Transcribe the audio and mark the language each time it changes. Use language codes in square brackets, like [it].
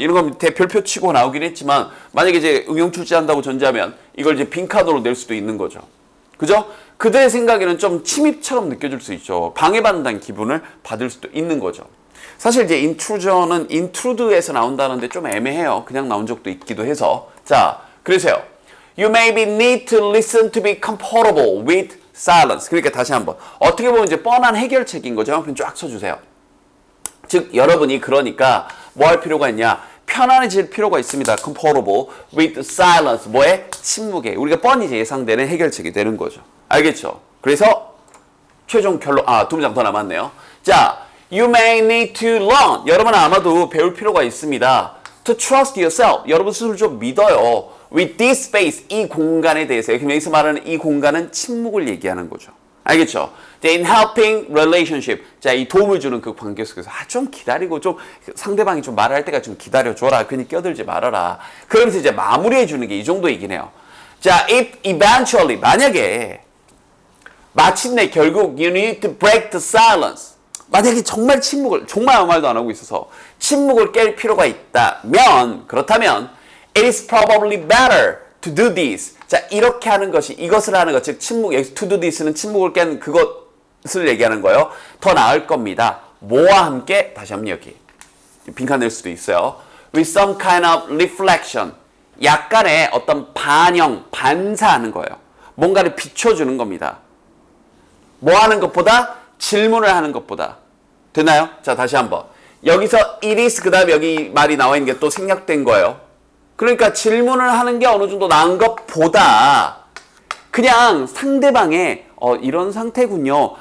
[ko] 이런 거 밑에 별표 치고 나오긴 했지만, 만약에 이제 응용 출제한다고 전제하면, 이걸 이제 빈칸으로 낼 수도 있는 거죠. 그죠? 그들의 생각에는 좀 침입처럼 느껴질 수 있죠. 방해받는다는 기분을 받을 수도 있는 거죠. 사실 이제 intrusion은 intrude에서 나온다는데 좀 애매해요. 그냥 나온 적도 있기도 해서. 자, 그러세요. [en] You maybe need to listen to be comfortable with silence. [ko] 그러니까 다시 한번. 어떻게 보면 이제 뻔한 해결책인 거죠. 한편 쫙 쳐주세요. 즉, 여러분이 그러니까 뭐 할 필요가 있냐? 편안해질 필요가 있습니다. [en] comfortable with silence. [ko] 뭐에? 침묵에. 우리가 뻔히 예상되는 해결책이 되는 거죠. 알겠죠? 그래서 최종 결론, 두 문장 더 남았네요. [en] 자, you may need to learn. [ko] 여러분은 아마도 배울 필요가 있습니다. [en] to trust yourself. [ko] 여러분 스스로 좀 믿어요. [en] with this space. [ko] 이 공간에 대해서. 여기서 말하는 이 공간은 침묵을 얘기하는 거죠. 알겠죠? [en] in helping relationship. [ko] 자, 이 도움을 주는 그 관계 속에서 좀 기다리고 좀 상대방이 좀 말할 때가 좀 기다려줘라. 괜히 끼어들지 말아라. 그러면서 이제 마무리해 주는 게 이 정도이긴 해요. [en] 자, if eventually [ko] 만약에 마침내 결국 [en] you need to break the silence. [ko] 만약에 정말 침묵을 정말 아무 말도 안 하고 있어서 침묵을 깰 필요가 있다면 그렇다면 [en] it is probably better to do this. [ko] 자, 이렇게 하는 것이 이것을 하는 것, 즉 침묵, 여기서 [en] to do this [ko] 는 침묵을 깬 그것을 얘기하는 거예요. 더 나을 겁니다. 뭐와 함께? 다시 한번 여기 빈칸 낼 수도 있어요. [en] with some kind of reflection. [ko] 약간의 어떤 반영, 반사하는 거예요. 뭔가를 비춰주는 겁니다. 뭐 하는 것보다? 질문을 하는 것보다. 되나요? 자, 다시 한번. 여기서 it is 그 다음에 여기 말이 나와 있는 게 또 생략된 거예요. 그러니까 질문을 하는 게 어느 정도 나은 것보다 그냥 상대방의 이런 상태군요.